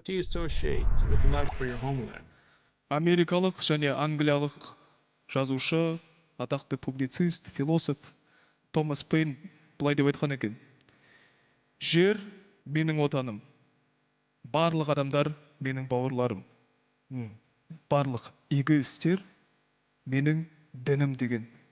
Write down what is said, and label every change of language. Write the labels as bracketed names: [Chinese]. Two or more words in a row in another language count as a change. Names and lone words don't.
[English] What do you associate with love for your homeland? [Kazakh] Америкалық және англиялық жазушы, атақты публицист, философ Томас Пейн былай деп айтқан екен. Жер менің отаным, барлық адамдар менің бауырларым, барлық игі істер менің дінім деген.